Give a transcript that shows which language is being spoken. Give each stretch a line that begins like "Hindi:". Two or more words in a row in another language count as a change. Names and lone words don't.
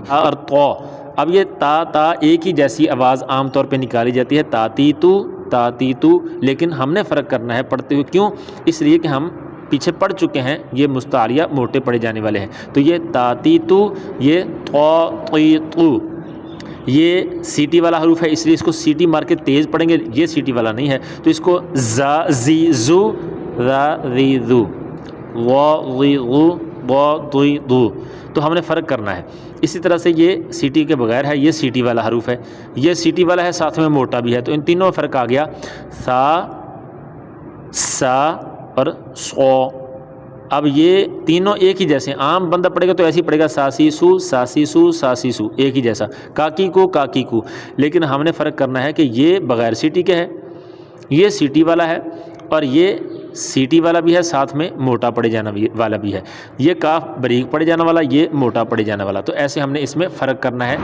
Urdu: اور تو، اب یہ تا ایک ہی جیسی آواز عام طور پہ نکالی جاتی ہے، تاتی تو، لیکن ہم نے فرق کرنا ہے پڑھتے ہوئے، کیوں؟ اس لیے کہ ہم پیچھے پڑھ چکے ہیں، یہ مستعاریہ موٹے پڑھے جانے والے ہیں، تو یہ تاتی تو، یہ تو، یہ سیٹی والا حروف ہے، اس لیے اس کو سیٹی مار کے تیز پڑھیں گے، یہ سیٹی والا نہیں ہے، تو اس کو زا زی زو، را ری ذو، وا غی غو، وا دوی دو، تو ہم نے فرق کرنا ہے۔ اسی طرح سے یہ سیٹی کے بغیر ہے، یہ سیٹی والا حروف ہے، یہ سیٹی والا ہے، ساتھ میں موٹا بھی ہے، تو ان تینوں میں فرق آ گیا، سا، سا اور سو۔ اب یہ تینوں ایک ہی جیسے، عام بندہ پڑھے گا تو ایسے ہی پڑھے گا، ساسی سو، ساسی سو، ساسی سو، ایک ہی جیسا، کاکی کو، لیکن ہم نے فرق کرنا ہے کہ یہ بغیر سیٹی کے ہے، یہ سیٹی والا ہے، اور یہ سیٹی والا بھی ہے، ساتھ میں موٹا پڑے جانا والا بھی ہے، یہ کاف بریک پڑے جانا والا، یہ موٹا پڑے جانا والا، تو ایسے ہم نے اس میں فرق کرنا ہے۔